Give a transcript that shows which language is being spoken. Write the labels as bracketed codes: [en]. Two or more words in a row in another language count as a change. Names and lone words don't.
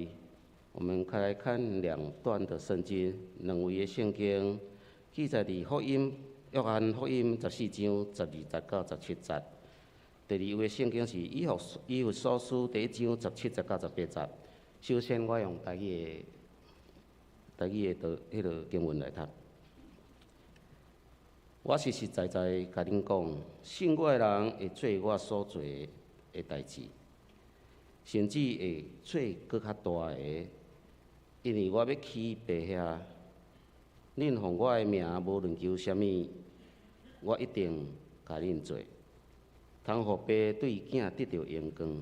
[nan] 我们开来看2段的圣经，两位的圣经记载伫福音约翰福音14章12节到17节。第2位圣经是以弗所书第1章17节到18节。首先，我用台语的迄个经文来读。我实实在在甲恁讲，信我的人会做我所做的代志，甚至会做搁较大个，因为我要去爸遐。恁奉我的名，无论求啥物，我一定甲恁做，通互爸对囝得到荣光。